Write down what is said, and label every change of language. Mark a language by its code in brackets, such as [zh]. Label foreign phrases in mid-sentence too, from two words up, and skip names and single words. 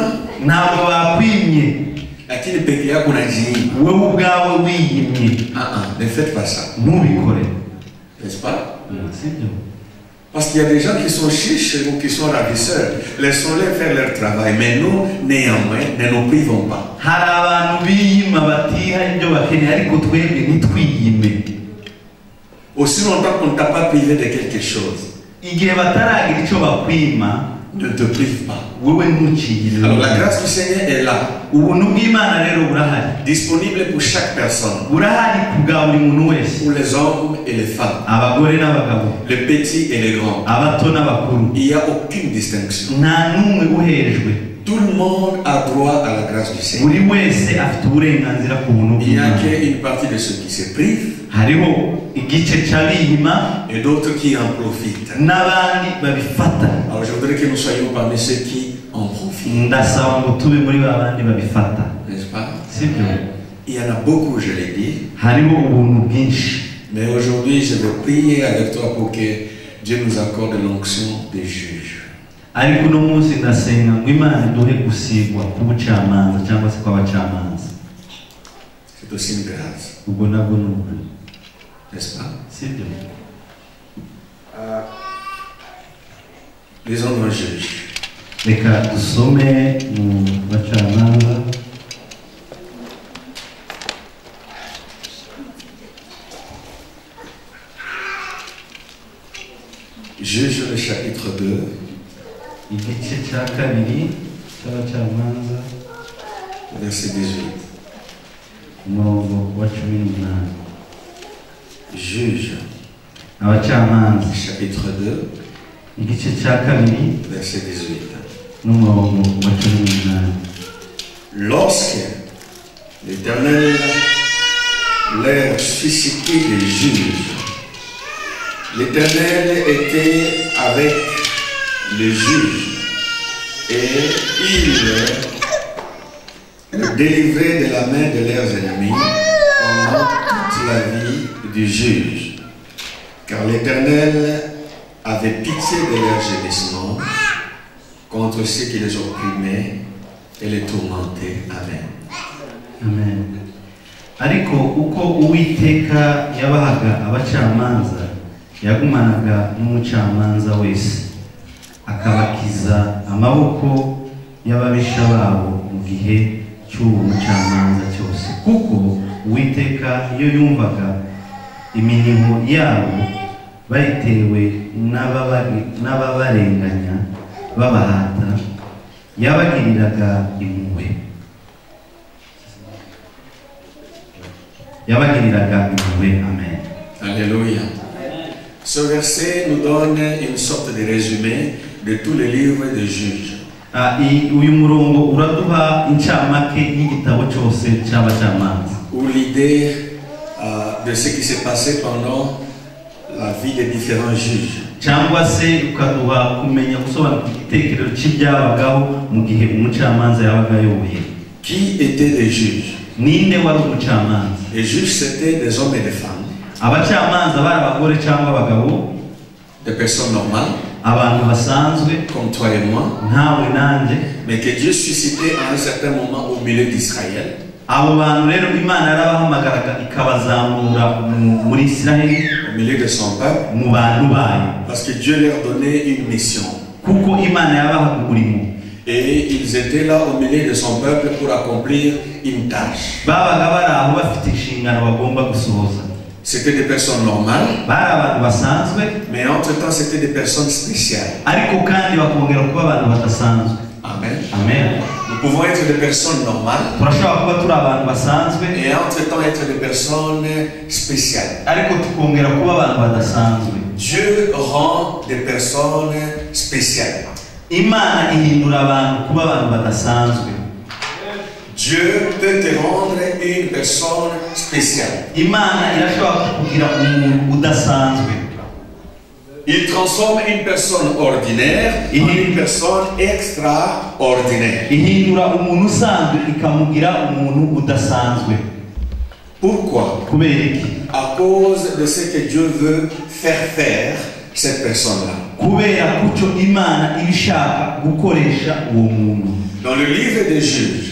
[rw] Ntabwo bakwimye, [sw] lakini peke yako unajiima. [rw] wowe ubwawe wiyimye. [fr] Ne faites pas ça. [rw] Ntubikore. [fr] N'est-ce pas? [rw] Sibyo? [fr] Parce qu'il y a des gens qui sont chiches ou qui sont ravisseurs. Laissons-les faire leur travail. Mais nous, néanmoins, ne nous privons pas. [rw] Hari abantu biyima batiha ibyo bakeneye ariko twebwe ntitwiyime. [fr] Aussi longtemps qu'on ne t'a pas privé de quelque chose, [rw] Igihe bataragira icyo bakwima, [fr] ne te prive pas. [rw] wowe ntuciyire. [fr] Alors la grâce du Seigneur est là, [rw] Ubuntu bw'Imana rero burahari. [fr] disponible pour chaque personne, [rw] Burahari kubwa buri muntu wese. [fr] pour les hommes et les femmes, [rw] Abagore n'abagabo, [fr] les petits et les grands. [rw] abato n'abakuru. [fr] Il n'y a aucune distinction. [rw] Nta n'umwe uherejwe. [fr] Tout le monde a droit à la grâce du Seigneur. [rw] Buri wese afite uburenganzira ku buntu [fr] Il n'y a [rw] bw'Imana. [fr] qu'une partie de ceux qui se privent [rw] Hariho igice cy'abiyima [fr] et d'autres qui en profitent. [rw] n'abandi babifata. [fr] Alors je voudrais que nous soyons parmi ceux qui en profitent. [rw] Ndasaba ngo tube muri ba bandi babifata. [fr] N'est-ce pas? [rw] Sibyo? [fr] Il y en a beaucoup, je l'ai dit. [rw] Hariho ubuntu bwinshi. [fr] Mais aujourd'hui, je veux prier avec toi pour que Dieu nous accorde l'onction des juges. [rw] Ariko uno munsi ndasenga ngo Imana iduhe gusigwa k'ubucamanza cyangwa se kw'abacamanza. [fr] C'est aussi une grâce. [rw] Ubwo nabwo ni ubuntu. [fr] N'est-ce pas? [rw] Sibyo? [fr] Lisons nos juges. [rw] Reka dusome mu bacamanza. [fr] Juge le chapitre 2, [rw] Igice cya kabiri cy'abacamanza [fr] verset 18. [rw] umurongo wa 18. [fr] Juge, [rw] Abacamanza [fr] chapitre 2, [rw] igice cya kabiri [fr] verset 18. [rw] n'umurongo wa 18. [fr] Lorsque l'Éternel leur suscitait des juges, l'Éternel était avec les juges et il les délivrait de la main de leurs ennemis pendant toute la vie du juge. Car l'Éternel avait pitié de leurs gémissements contre ceux qui les opprimaient et les tourmentaient. Amen. Amen. [rw] Ariko uko Uwiteka yabahaga abacamanza yagumanaga n'umucamanza wese akabakiza amaboko y'ababisha babo mu gihe cy'uwo mucamanza cyose, kuko Uwiteka iyo yumvaga iminimo yabo bayitewe n'ababarenganya babahata yabagiriraga impuhwe. Amen. [fr] Alléluia. Ce verset nous donne une sorte de résumé de tous les livres de juges. [rw] Uyu murongo uraduha incamake y'igitabo cyose cy'abacamanza, [fr] Ou l'idée de ce qui s'est passé pendant la vie des différents juges. [rw] cyangwa se ukaduha kumenya gusobanura igitekerezo cy'ibyabagaho mu gihe umucamanza yabaga ayoboye. [fr] Qui étaient les juges? [rw] Ninde wari umucamanza? [fr] Les juges, c'était des hommes et des femmes, [rw] Abacamanza bari abagore cyangwa abagabo, [fr] des personnes normales, [rw] abantu basanzwe [fr] comme toi et moi, [rw] ntawe nanjye, [fr] mais que Dieu suscitait à un certain moment au milieu d'Israël. [rw] abo bantu rero Imana yarabahamagaraga ikabazamura muri Isiraheli, [fr] Au milieu de son peuple, [rw] mu bantu bayo, [fr] parce que Dieu leur donnait une mission. [rw] kuko Imana yabahaga umurimo. [fr] Et ils étaient là au milieu de son peuple pour accomplir une tâche. [rw] Babaga bari aho bafite inshingano bagomba gusohoza. [fr] C'était des personnes normales, [rw] Bari abantu basanzwe, [fr] mais entre-temps, c'était des personnes spéciales. [rw] ariko kandi bakongera kuba abantu badasanzwe. [fr] Amen. [rw] Amen. [fr] Nous pouvons être des personnes normales [rw] Turashobora kuba turi abantu basanzwe, [fr] et entre-temps être des personnes spéciales. [rw] ariko tukongera kuba abantu badasanzwe. [fr] Dieu rend des personnes spéciales. [rw] Imana ihindura abantu kuba abantu badasanzwe. [fr] Dieu peut te rendre une personne spéciale. [rw] Imana irashobora kugira umuntu udasanzwe. [fr] Il transforme une personne ordinaire en une personne extraordinaire. [rw] Ihindura umuntu usanzwe ikamugira umuntu udasanzwe. [fr] Pourquoi? [rw] kubera iki? [fr] À cause de ce que Dieu veut faire cette personne-là. [rw] Kubera kuco Imana ibishaka gukoresha uwo muntu. [fr] Dans le livre des Juges,